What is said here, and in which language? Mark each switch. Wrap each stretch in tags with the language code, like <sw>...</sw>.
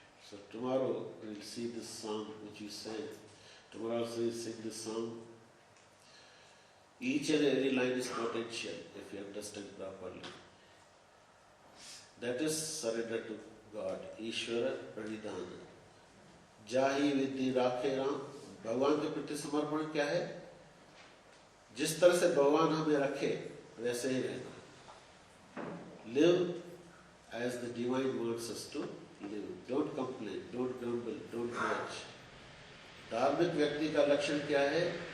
<en>So tomorrow we will see this song which you sang. Tomorrow also we will sing this song. Each and every line is potential if you understand properly. That is surrender to God.</en> <hi>Ishvara Pranidhana. Jahi Vidhi Rakhe Ram. भगवान के प्रति समर्पण क्या है? जिस तरह से भगवान हमें रखे वैसे ही रहना.</hi> <en>Live as the divine wants us to live. Don't complain, don't grumble, don't grudge.</en> <hi>धार्मिक व्यक्ति का लक्षण क्या है?</hi>